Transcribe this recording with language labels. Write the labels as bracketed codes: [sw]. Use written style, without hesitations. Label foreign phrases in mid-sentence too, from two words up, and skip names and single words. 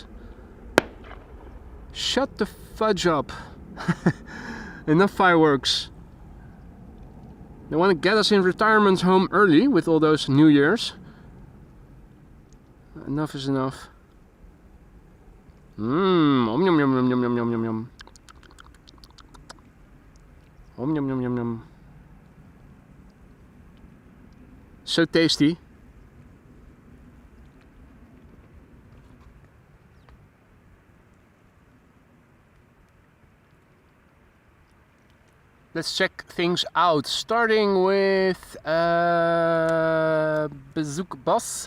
[en] Shut the fudge up. Enough fireworks. They want to get us in retirement home early with all those New Year's. Enough is enough. Om yum yum yum yum yum yum yum yum. Om yum yum yum yum. So tasty. Let's check things out, starting with Bezoek Bas.